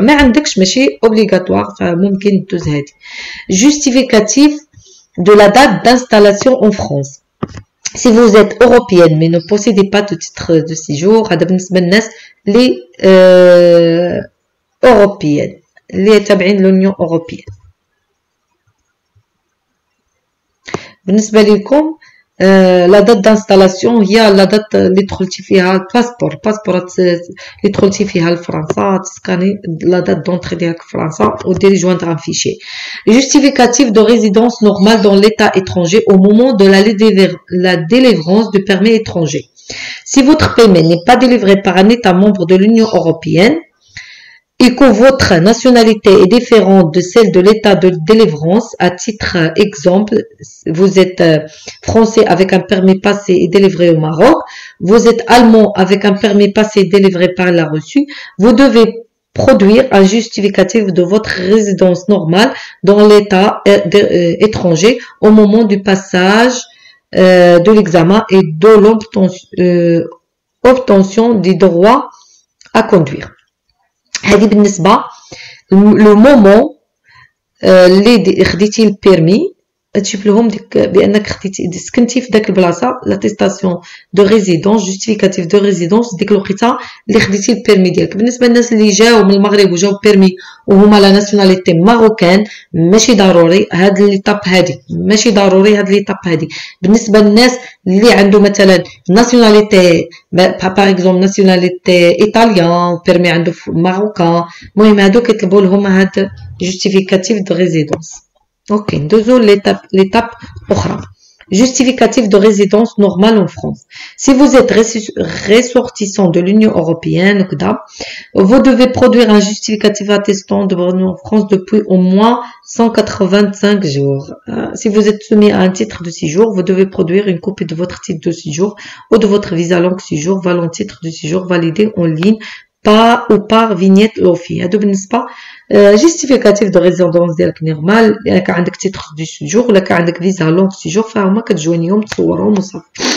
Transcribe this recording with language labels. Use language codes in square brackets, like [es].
[ar] ما عندكش ماشي اوبليغاتوار فممكن دوز هادي. [fr] Justificatif de la date d'installation en France. Si vous êtes européenne mais ne possédez pas de titre de séjour, [ar] هذا بالنسبة للناس اللي européenne اللي تابعين لونيون اوروبيين. بالنسبة لكم لا دات دانستالاسيون هي لا دات اللي دخلتي فيها الباسبور اللي دخلتي فيها لفرنسا تسكاني لا دات دونطري ديالك فرنسا وديري جواندغ ان فيشي. [fr] Justificatif de résidence normale dans l'état étranger au moment de la délivrance du permis étranger. Si votre permis n'est pas délivré par un État membre de l'Union européenne et que votre nationalité est différente de celle de l'état de délivrance, à titre exemple, vous êtes français avec un permis passé et délivré au Maroc, vous êtes allemand avec un permis passé et délivré par la reçue, vous devez produire un justificatif de votre résidence normale dans l'état étranger au moment du passage de l'examen et de l'obtention des droits à conduire. [ar] هذه بالنسبة لو مومون اللي خديتي البيرمي تجيب لهم ديك بانك خديتي سكنتي في داك البلاصه لاتيستاسيون دو ريزيدونس جوستيفيكاتيف دو ريزيدونس ديك الوقيته اللي خديتي البيرمي ديالك. بالنسبه للناس اللي جاو من المغرب وجاو بيرمي وهما لا ناسيوناليتي ماروكان ماشي ضروري هاد ليطاب هادي، ماشي ضروري هاد ليطاب هادي. بالنسبه للناس اللي عنده مثلا ناسيوناليتي باغ اكزومبل ناسيوناليتي ايطاليان بيرمي عنده ماروكان، المهم هادو كيطلبوا لهم هاد جوستيفيكاتيف دو ريزيدونس. Ok, ندوزو l'étape أخرى. [fr] Justificatif de résidence normale en France. Si vous êtes ressortissant de l'Union européenne, vous devez produire un justificatif attestant de votre en France depuis au moins 185 jours. Si vous êtes soumis à un titre de séjour, vous devez produire une copie de votre titre de séjour ou de votre visa longue séjour valant titre de séjour validé en ligne par vignette l'OFI. [ar] هادو بالنسبة جيستيفيكاتيف دو ريزيدونس ديالك نورمال، الا كان عندك تيتر دو سيجور ولا كان عندك فيزا لونغ سيجور فهما كتجوينيهم تصورهم وصافي.